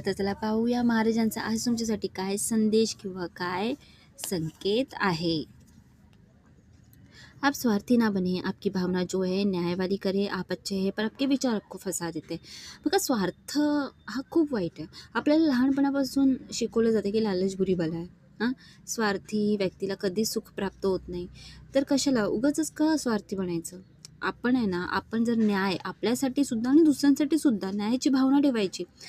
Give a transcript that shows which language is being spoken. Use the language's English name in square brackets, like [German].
[Marathi] तर चला पाहूया महाराजांचा आज तुमच्यासाठी काय संदेश किंवा काय संकेत आहे. [Hindi] आप स्वार्थी ना बने. आपकी भावना जो है न्याय वाली करे. आप अच्छे है पर आपके विचार आपको फसा देते. [Marathi] बघा, स्वार्थ हा खूप वाईट आहे. आपल्याला लहानपणापासून शिकवलं जातं की [Hindi] लालच बुरी बला [Marathi] आहे. हां, स्वार्थी व्यक्तीला कधीच सुख प्राप्त होत नाही. तर कशाला उगाचच का स्वार्थी बनायचं. आपण आहे ना, आपण जर न्याय आपल्यासाठी सुद्धा आणि दुसऱ्यांसाठी सुद्धा न्यायाची भावना ठेवायची.